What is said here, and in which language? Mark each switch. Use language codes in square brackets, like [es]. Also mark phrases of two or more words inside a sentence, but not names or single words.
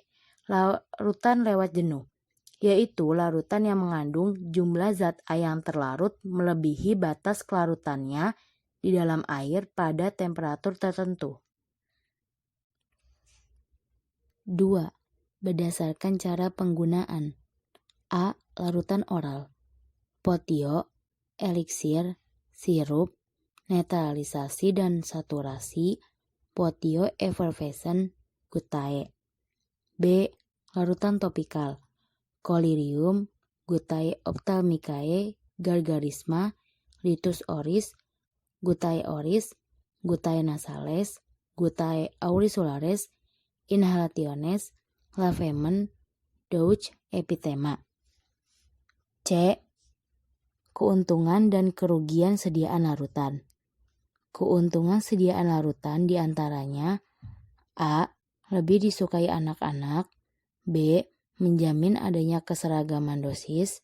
[id] Larutan lewat jenuh, yaitu larutan yang mengandung jumlah zat A yang terlarut melebihi batas kelarutannya di dalam air pada temperatur tertentu. 2. Berdasarkan cara penggunaan. A. Larutan oral. Potio, eliksir, sirup, netralisasi dan saturasi, [la] potio effervescent, gutae. [id] B. Larutan topikal. [la] Collyrium, gutae ophthalmicae, gargarisma, Litus oris, gutae oris, gutae nasales, gutae auricularis, inhalationes, lavement, Deutsch epithema. [id] C. Keuntungan dan kerugian sediaan larutan. Keuntungan sediaan larutan diantaranya A. Lebih disukai anak-anak. B. Menjamin adanya keseragaman dosis.